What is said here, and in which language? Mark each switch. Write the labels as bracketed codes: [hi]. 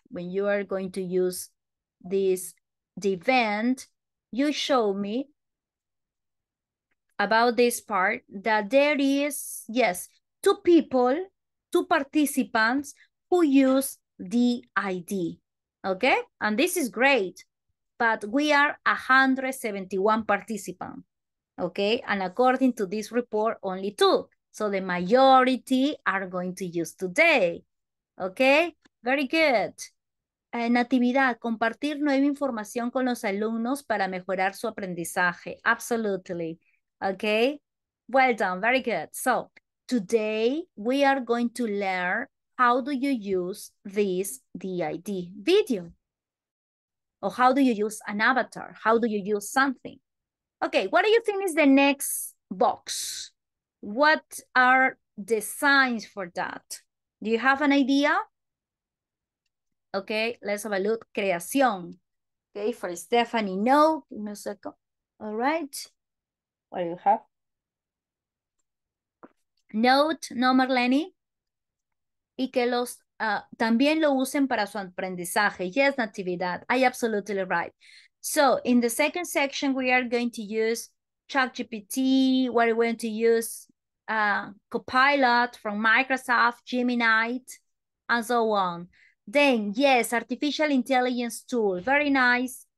[en] When you are going to use the event, you show me about this part that there is, yes, 2 people, 2 participants who use the ID, okay? And this is great, but we are 171 participants, okay? And according to this report, only 2. So the majority are going to use today, okay? Very good. [es] Natividad, compartir nueva información con los alumnos para mejorar su aprendizaje. [en] Absolutely. Okay. Well done. Very good. So today we are going to learn how do you use this DID video? Or how do you use an avatar? How do you use something? Okay. What do you think is the next box? What are the signs for that? Do you have an idea? Okay, let's have a look. Creación. Okay, for Stephanie, no. Give me a second. All right. What do you have? Note, no, Marlene. [es] Y que los también lo usen para su aprendizaje. [en] Yes, Natividad. I absolutely right. So in the second section, we are going to use ChatGPT. We're going to use Copilot from Microsoft, Gemini, and so on. Then, yes, artificial intelligence tool. Very nice.